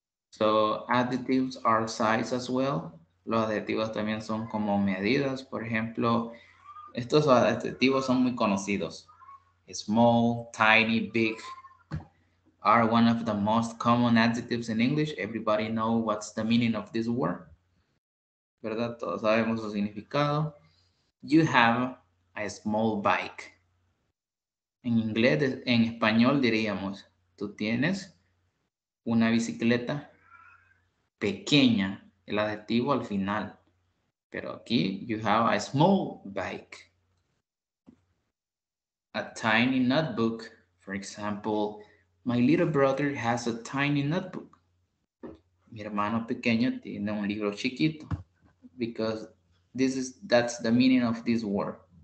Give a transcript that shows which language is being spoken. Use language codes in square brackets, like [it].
[en] So, adjectives are size as well. [es] Los adjetivos también son como medidas. Por ejemplo, estos adjetivos son muy conocidos. [en] Small, tiny, big are one of the most common adjectives in English. Everybody knows what's the meaning of this word. [es] ¿Verdad? Todos sabemos su significado. [en] You have a small bike. [es] En inglés, en español diríamos, tú tienes una bicicleta pequeña, el adjetivo al final. Pero aquí, [en] you have a small bike. A tiny notebook. For example, my little brother has a tiny notebook. [es] Mi hermano pequeño tiene un libro chiquito. [en] Because that's the meaning of this word.